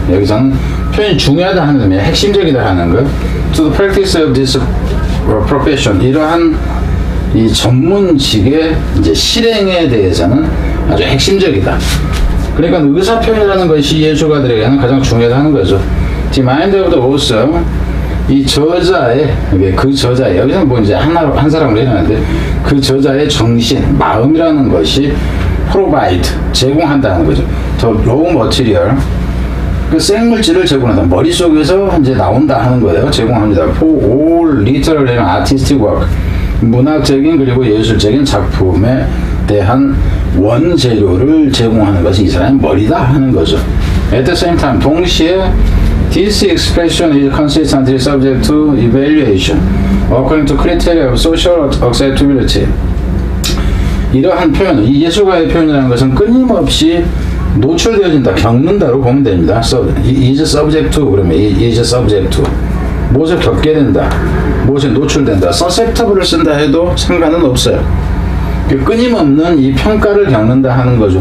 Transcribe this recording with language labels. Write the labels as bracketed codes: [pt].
[ko] 여기서는 표현이 중요하다 하는 의미에 핵심적이다 하는 거. [en] To the practice of this profession. [ko] 이러한 이 전문직의 이제 실행에 대해서는 아주 핵심적이다. 그러니까 의사 표현이라는 것이 예술가들에게는 가장 중요하다는 거죠. [en] The mind of the author. [ko] 이 저자의 여기서는 뭐 이제 한 사람으로 해놨는데 그 저자의 정신, 마음이라는 것이 provide 제공한다는 거죠. [en] The raw material [ko] 그 생물질을 제공한다. 머릿속에서 이제 나온다 하는 거예요. 제공합니다. [en] For all literary and artistic work [ko] 문학적인 그리고 예술적인 작품에 대한 원재료를 제공하는 것이 이 사람의 머리다 하는 거죠. [en] At the same time [ko] 동시에 [en] This expression is consistently subject to evaluation according to criteria of social acceptability. [ko] 이러한 표현, 이 예술가의 표현이라는 것은 끊임없이 노출되어진다, 겪는다로 보면 됩니다. [en] is subject to [ko] 그러면 is subject to 무엇을 겪게 된다, 무엇에 노출된다. susceptible을 쓴다 해도 상관은 없어요. 끊임없는 이 평가를 겪는다 하는 거죠.